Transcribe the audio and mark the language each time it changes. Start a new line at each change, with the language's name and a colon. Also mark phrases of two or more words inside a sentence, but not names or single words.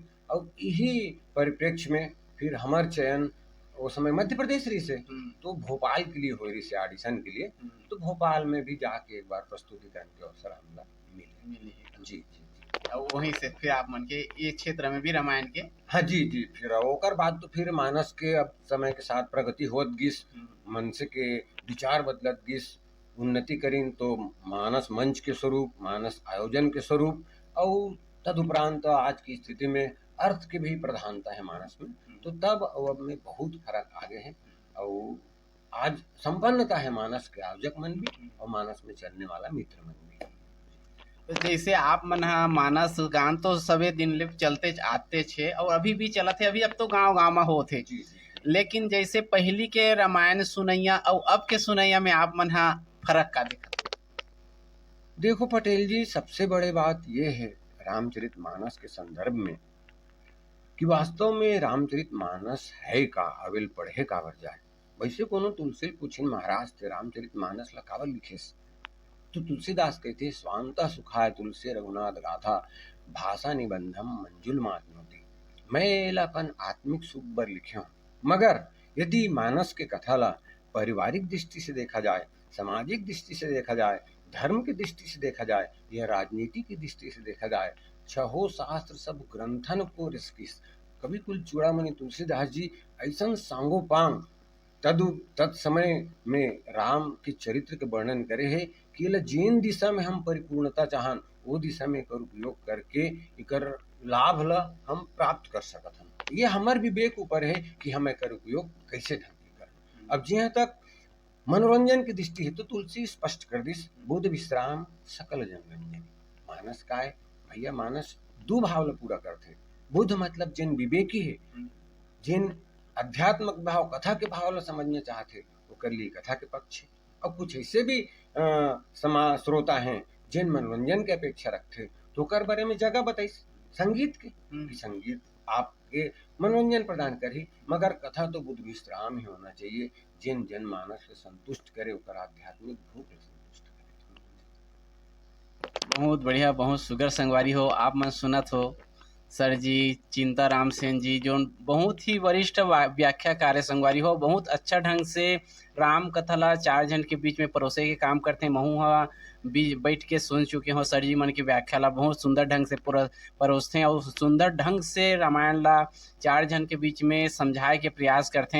Chhattisgarhi: और यही परिप्रेक्ष्य में फिर हमार चयन वो समय मध्य प्रदेश रही से तो भोपाल के लिए हो रही से ऑडिशन के लिए, तो भोपाल में भी जाके एक बार प्रस्तुतिकरण के अवसर हमला मिले। जी जी और वहीं से फिर आप मन के ये क्षेत्र में भी रामायण के हाँ जी जी फिर ओकर बाद तो फिर मानस के अब समय के साथ प्रगति होत गिस, मनसे के विचार बदलत गिस, उन्नति करीन तो मानस मंच के स्वरूप, मानस आयोजन के स्वरूप, और तदुपरांत आज की स्थिति में अर्थ की भी प्रधानता है मानस में, तो तब अब में बहुत फर्क आगे है। और आज संपन्नता है मानस के आयोजक मन भी और मानस में चलने वाला मित्र मन भी। तो जैसे आप मन मानस गान तो सभी दिन ले चलते आते छे और अभी भी चलत है, अभी अब तो गांव गांव में होते, लेकिन जैसे पहली के रामायण सुनैया और अब के सुनैया में आप मन फर्क का दिखत? देखो पटेल जी, सबसे बड़ी बात यह है रामचरितमानस के संदर्भ में कि वास्तव में रामचरितमानस है का अविल पढ़े काबर जाए। वैसे कोनो तुलसी पूछिन महाराज थे रामचरितमानस ला काबर लिखेस, तो तुलसीदास कहते
Sanskrit: स्वांता सुखाय तुलसी रघुनाथ गाथा भाषा निबंधम मंजुल मातनोती।
Chhattisgarhi: मैं एलापन आत्मिक सुख बर लिखे हूँ, मगर यदि मानस के कथा ला पारिवारिक दृष्टि से देखा जाए, सामाजिक दृष्टि से देखा जाए, धर्म की दृष्टि से देखा जाए या राजनीति की दृष्टि से देखा जाए, छहो शास्त्र सब ग्रंथन को रिस्किस कवि कुल चूड़ामणि तुलसीदास जी ऐसा सांगोपांग तत्समय में राम के चरित्र के वर्णन करे है कि जिन दिशा में हम परिपूर्णता चाहन वो दिशा में एकर उपयोग करके एकर लाभ ला हम प्राप्त कर सकत हन। ये हमार विवेक ऊपर है कि हम एकर उपयोग कैसे ढंग से करें। अब जहाँ तक मनोरंजन की दृष्टि है तो तुलसी स्पष्ट कर दिस
Sanskrit: बुद्ध विश्राम सकल जनरंजन।
Chhattisgarhi: मानस का है भैया, मानस दो भाव ला पूरा करते। बुद्ध मतलब जिन विवेकी है, जिन अध्यात्मक भाव कथा के भाव ला समझना चाहते वो कर लिए कथा के पक्ष है। और कुछ ऐसे भी श्रोता हैं जिन मनोरंजन के अपेक्षा रखते तो कर बारे में जगह बताई संगीत के कि संगीत आपके मनोरंजन प्रदान करे, मगर कथा तो
Sanskrit: बुद्ध विश्राम
Chhattisgarhi: ही होना चाहिए जिन जनमानस को संतुष्ट करे, आध्यात्मिक भूख संतुष्ट करे। बहुत बढ़िया, बहुत सुगर संगवारी हो। आप मन सुनत हो सर जी चिंताराम सेन जी जो बहुत ही वरिष्ठ व्याख्याकार है संगवारी हो। बहुत अच्छा ढंग से राम कथा ला 4 जन के बीच में परोसे के काम करथे। महू ह बैठ के सुन चुके हो सर जी मन की व्याख्या ला बहुत सुंदर ढंग से परोसथे और सुंदर ढंग से रामायण ला 4 जन के बीच में समझाए के प्रयास करथे।